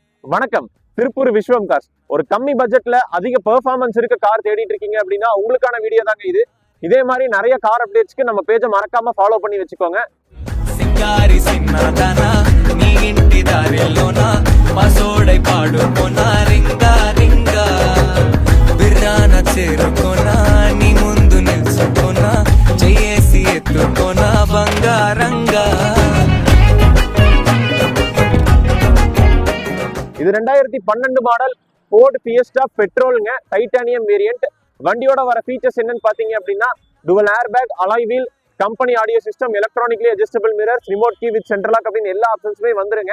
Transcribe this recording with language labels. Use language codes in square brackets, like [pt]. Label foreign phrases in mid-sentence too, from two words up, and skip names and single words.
[ta] வணக்கம். திருப்பூர் விஸ்வம் கார்ஸ். ஒரு கம்மி பட்ஜெட்ல அதிக பெர்ஃபார்மன்ஸ் இருக்க கார் தேடிட்டு இருக்கீங்க அப்படின்னா உங்களுக்கான வீடியோ தாங்க இது. இதே மாதிரி நிறைய [en] car updatesku [ta] நம்ம பேஜை மறக்காம ஃபாலோ பண்ணி வச்சுக்கோங்க. [te] సింగారి సిన్నదనా నీ ఇంటి దారిలోనా పసోడై పాడుకోనా రింగా రింగా బిర్రాన చేరుకోనా నీ ముందు నిల్చుకోనా చేసి ఎత్తుకోనా బంగారంగా. [ta] இது 2012 மாடல் ஃபோர்ட் ஃபியஸ்டா பெட்ரோலுங்க, [en] Titanium variant. [ta] வண்டியோட வர ஃபீச்சர்ஸ் என்னன்னு பாத்தீங்க அப்படின்னா [en] dual air bag, alloy wheel, company audio system, electronically adjustable mirrors, remote key with central lock [ta] அப்படின்னு எல்லா ஆப்ஷன்ஸுமே வந்துருங்க.